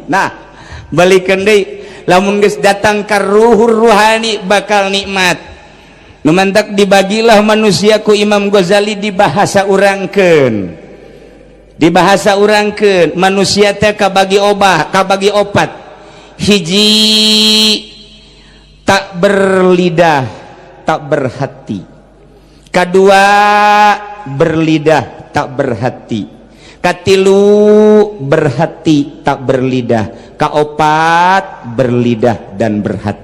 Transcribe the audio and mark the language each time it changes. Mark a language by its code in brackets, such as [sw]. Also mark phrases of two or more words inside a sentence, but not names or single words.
[su] Nah balikan deui lamun geus datang ka ruhur ruhani bakal nikmat nu mantak dibagilah manusia ku Imam Ghazali dibahasa urangkeun manusia teh kabagi opat hiji [id] tak berlidah tak berhati [su] kadua [id] berlidah tak berhati [su] katilu [id] berhati tak berlidah [su] kaopat [id] berlidah dan berhati.